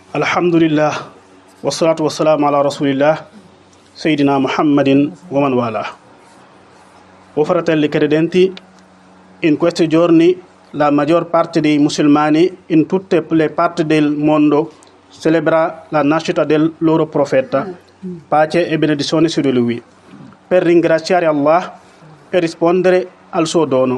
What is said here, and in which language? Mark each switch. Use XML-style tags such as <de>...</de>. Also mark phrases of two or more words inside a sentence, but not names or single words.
<ar>الحمد لله والصلاة والسلام على رسول الله, سيدنا محمد ومن والاه.</ar> <it>O fratelli credenti, in questi giorni la maggior parte dei musulmani in tutte le parti del mondo celebra la nascita del loro profeta, pace e benedizione su di lui, per ringraziare Allah e rispondere al suo dono.</it>